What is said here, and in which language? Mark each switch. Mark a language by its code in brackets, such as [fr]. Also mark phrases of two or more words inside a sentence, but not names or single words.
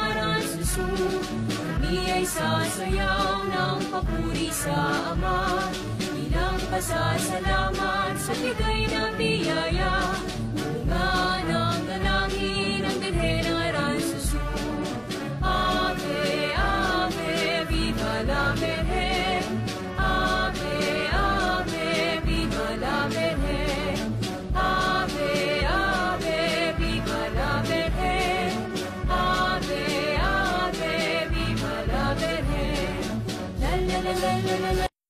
[tl] Aransusu, kami ay sasayaw ng papuri sa Ama, bilang pasasalamat sa bigay na biyaya, bunga ng dalangin ng Birhen ng Aransusu. [la] Ave, Ave, [es] viva la Virgen. [la] Ave, Ave, [es] viva la Virgen. [la] Ave, Ave, [es] viva la Virgen. [la] Ave, Ave, [es] viva la Virgen. La la la la la la